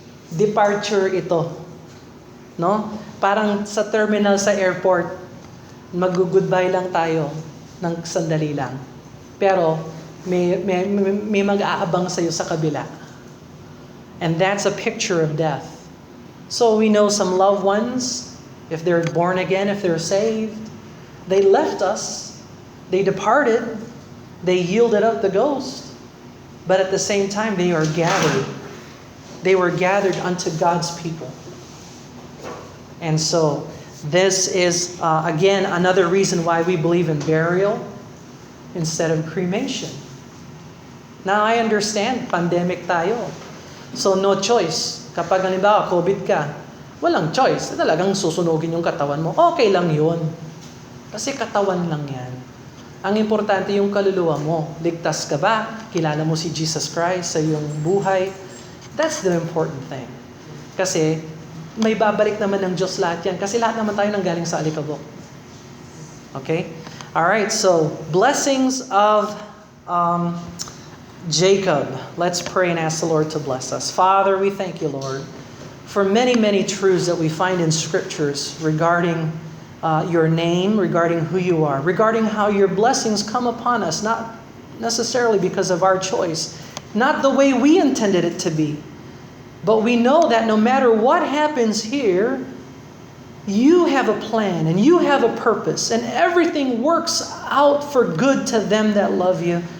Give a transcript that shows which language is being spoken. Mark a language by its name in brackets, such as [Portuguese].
[Filipino] Departure ito. No? Parang sa terminal sa airport, mag-goodbye lang tayo ng sandali lang. Pero may mag-aabang sa iyo sa kabila. [English] And that's a picture of death. So we know some loved ones, if they're born again, if they're saved, they left us, they departed, they yielded up the ghost, but at the same time they are gathered. They were gathered unto God's people. And so this is, again, another reason why we believe in burial instead of cremation. Now, I understand, pandemic tayo. So, no choice. [Filipino] Kapag halimbawa, COVID ka, walang choice. Talagang susunugin yung katawan mo. Okay lang yun. Kasi katawan lang yan. Ang importante yung kaluluwa mo. Ligtas ka ba? Kilala mo si Jesus Christ sa iyong buhay? [English] That's the important thing. [Filipino] Kasi, may babalik naman ng Diyos lahat yan. Kasi lahat naman tayo nanggaling sa alikabok. Okay? [English] Alright, so, blessings of Jacob. Let's pray and ask the Lord to bless us. Father, we thank you, Lord, for many, many truths that we find in Scriptures regarding your name, regarding who you are, regarding how your blessings come upon us, not necessarily because of our choice, not the way we intended it to be, but we know that no matter what happens here, you have a plan and you have a purpose, and everything works out for good to them that love you.